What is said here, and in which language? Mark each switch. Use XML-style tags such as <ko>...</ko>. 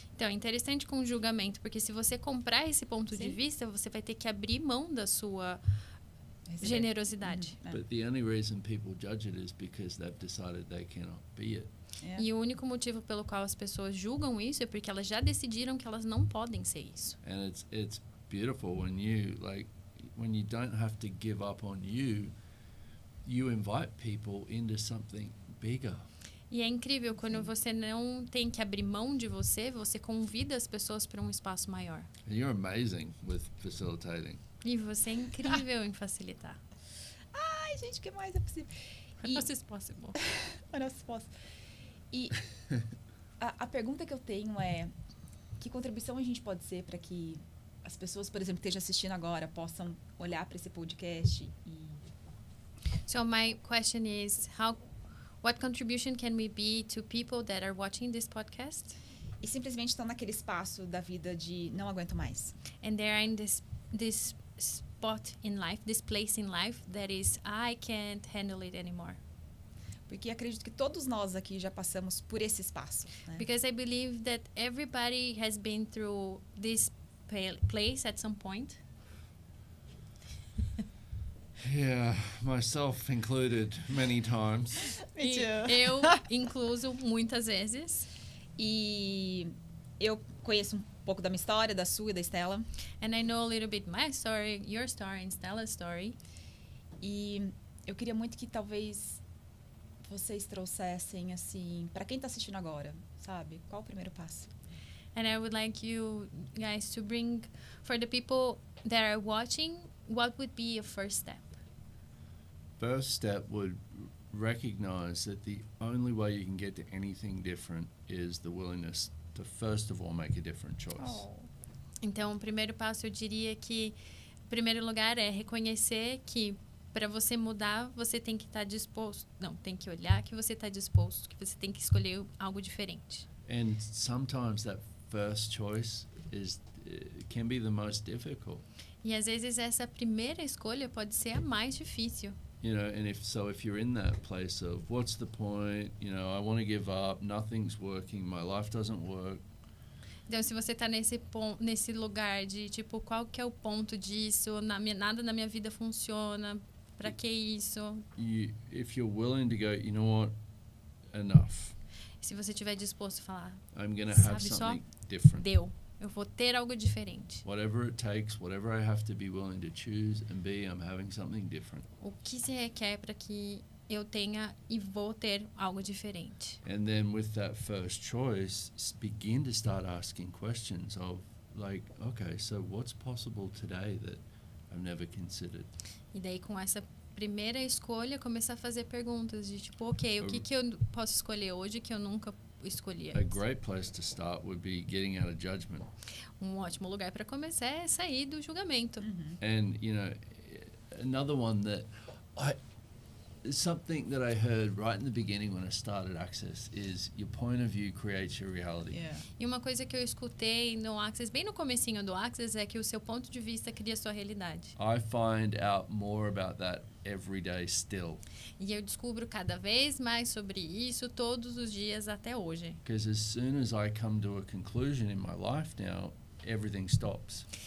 <pt>Então, é interessante com o julgamento, porque se você comprar esse ponto de Sim. vista, você vai ter que abrir mão da sua generosidade.</pt> <en>But the only reason people judge it is because they've decided they cannot be it.</en> <pt>É. E o único motivo pelo qual as pessoas julgam isso é porque elas já decidiram que elas não podem ser isso.</pt> <en>And it's beautiful when you don't have to give up on you invite people into something bigger.</en> <pt>E é incrível quando você não tem que abrir mão de você, você convida as pessoas para um espaço maior.</pt> <en>And you're amazing with facilitating.</en> <pt>E você é incrível em facilitar. Ai, gente, o que mais é possível?</pt> <en>What else is possible? What else is possible?</en> <pt>E a pergunta que eu tenho é: que contribuição a gente pode ser para que as pessoas, por exemplo, que estejam assistindo agora, possam olhar para esse podcast e...</pt> <en>So my question is, what contribution can we be to people that are watching this podcast?</en> <pt>E simplesmente estão naquele espaço da vida de não aguento mais.</pt> <en>And they're in this spot in life, this place in life that is, I can't handle it anymore.</en> <pt>Porque acredito que todos nós aqui já passamos por esse espaço, né?</pt> <en>Because I believe that everybody has been through this place at some point. Yeah, myself included many times.</en> <pt>E eu, incluso, muitas vezes. E eu conheço um pouco da minha história, da sua e da Estela.</pt> <en>And I know a little bit my story, your story, and Stella's story.</en> <pt>E eu queria muito que talvez vocês trouxessem, assim, para quem está assistindo agora, sabe? Qual o primeiro passo?</pt> <en>And I would like you guys to bring, for the people that are watching, what would be a first step? First step would recognize that the only way you can get to anything different is the willingness to first of all make a different choice.</en> <pt>Então, o primeiro passo eu diria que, em primeiro lugar, é reconhecer que para você mudar, você tem que estar disposto. Não, tem que olhar que você está disposto, que você tem que escolher algo diferente.</pt> <en>And sometimes that first choice can be the most difficult.</en> <pt>E às vezes essa primeira escolha pode ser a mais difícil.</pt> <en>You know, and if you're in that place of what's the point, you know, I want to give up, nothing's working, my life doesn't work.</en> <pt>Então, se você está nesse lugar de, tipo, qual que é o ponto disso, nada na minha vida funciona, pra que isso?</pt> <en>If you're willing to go, you know what, enough.</en> <pt>Se você estiver disposto a falar,</pt> <en>I'm going to have something different.</en> <pt>Deu. Eu vou ter algo diferente.</pt> <en>Whatever it takes, whatever I have to be willing to choose and be, I'm having something different.</en> <pt>O que se requer para que eu tenha e vou ter algo diferente.</pt> <en>And then with that first choice, begin to start asking questions of like, okay, so what's possible today that I've never considered?</en> <pt>E daí com essa primeira escolha começar a fazer perguntas de tipo, ok, o que eu posso escolher hoje que eu nunca escolhi antes?</pt> <en>A great place to start would be getting out of judgment.</en> <pt>Um ótimo lugar para começar é sair do julgamento.</pt> <en>And you know, another one that something that I heard right in the beginning when I started Access is your point of view creates your reality. Yeah.</en> <pt>E uma coisa que eu escutei no Access, bem no comecinho do Access, é que o seu ponto de vista cria sua realidade.</pt> <en>I find out more about that every day still.</en> <pt>E eu descubro cada vez mais sobre isso todos os dias até hoje.</pt> <en>Because as soon as I come to a conclusion in my life now, everything stops.</en>